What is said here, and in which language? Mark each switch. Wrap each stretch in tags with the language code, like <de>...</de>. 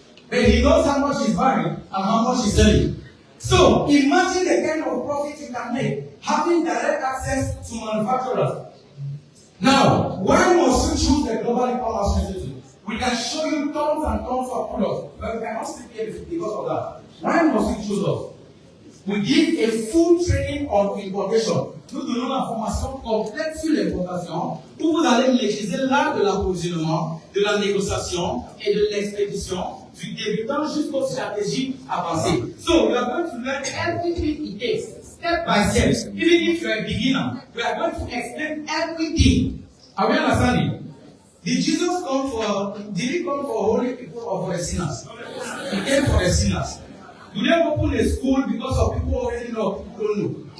<en>But he knows how much he's buying and how much he's selling. So imagine the kind of profit you can make having direct access to manufacturers. Now, why must you choose the global e-commerce institute? We can show you tons and tons of products, but we cannot speak here because of that. Why must you choose us? We give a full training on importation.</en> <fr>Nous donnons la formation complète sur l'importation où vous allez maîtriser l'art de l'approvisionnement, de la négociation et de l'expédition, du débutant jusqu'aux stratégies avancées.</fr> <en>So, we are going to learn everything it takes, step by step. Even if you are a beginner, we are going to explain everything. Are we understanding? Did he come for holy people or for the sinners? He came for the sinners. Do they open a school because of people who already know, people don't know?</en>